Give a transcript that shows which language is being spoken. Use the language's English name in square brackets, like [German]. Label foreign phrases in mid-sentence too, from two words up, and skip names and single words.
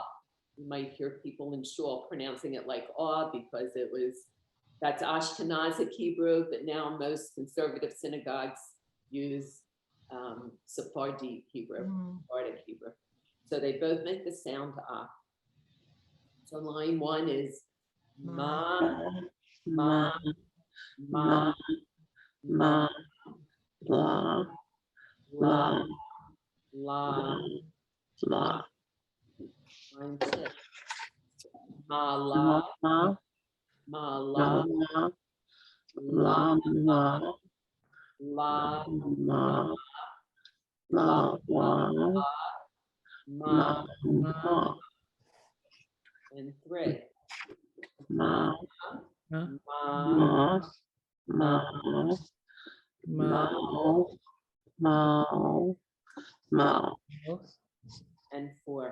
[English] You might hear people in shul pronouncing it like aw because that's Ashkenazic Hebrew, but now most conservative synagogues use Sephardi Hebrew, Sephardic Hebrew. So they both make the sound ah. So line 1 is ma, ma, ma, Ma. La. la, La. la. La. Line 6. Ma, la, Ma. ma, la, La. la, La. la, Ma. la, La. ma, Ma. and 3. Ma. Ma, Ma. Ma. Ma. Ma. Ma. and 4.